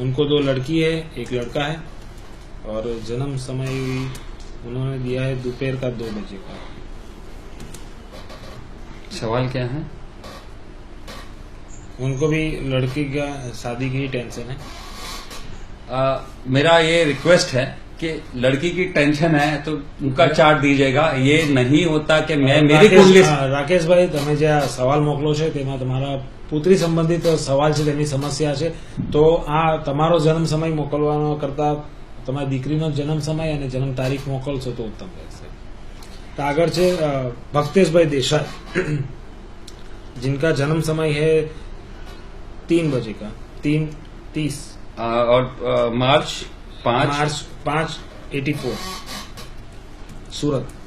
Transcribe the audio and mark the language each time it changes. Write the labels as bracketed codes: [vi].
[hi] उनको 2 लड़की है, 1 लड़का है, और जन्म समय उन्होंने दिया है दोपहर का 2 बजे का। सवाल क्या है? उनको भी लड़की का शादी की टेंशन है। मेरा ये रिक्वेस्ट है कि लड़की की टेंशन है तो उनका चार्ट दीजिएगा। ये नहीं होता कि मैं मेरी कुंडली। [gu] રાકેશ ભાઈ, તમે જે આ સવાલ મોકલો છે તેમાં તમારા પુત્રી સંબંધિત સવાલ છે, તેની સમસ્યા છે, તો આ તમારો જન્મ સમય મોકલવાનો કરતા તમારી દીકરીનો જન્મ સમય અને જન્મ તારીખ મોકલશો તો ઉત્તમ રહેશે। તો આગળ છે [hi] ભક્તેશભાઈ દેસાઈ, जिनका जन्म समय है 3 बजे का, 3:30 और मार्च 5/84 सूरत,